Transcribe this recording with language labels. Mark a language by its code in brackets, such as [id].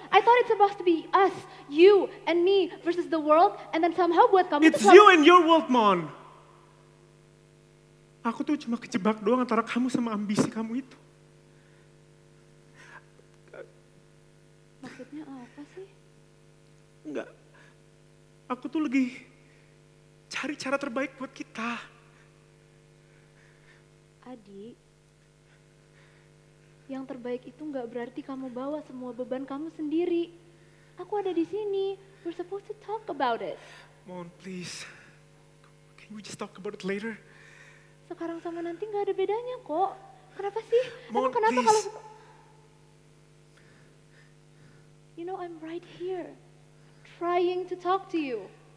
[en] I thought it's supposed to be us, you and me versus the world, and then somehow [id] buat kamu [en] It's [id] tuh [en] you and your world, Mon. [id] Aku tuh cuma kejebak doang antara kamu sama ambisi kamu itu. Maksudnya apa sih? Enggak. Aku tuh lagi cari cara terbaik buat kita. Adi, yang terbaik itu nggak berarti kamu bawa semua beban kamu sendiri. Aku ada di sini. [en] We're supposed to talk about it. Mon, please. Can we just talk about it later? [id] Sekarang sama nanti nggak ada bedanya kok. Kenapa sih? Mon, Emang kenapa [en] please. [id] kalau... [en] You know, I'm right here. Trying to talk to you.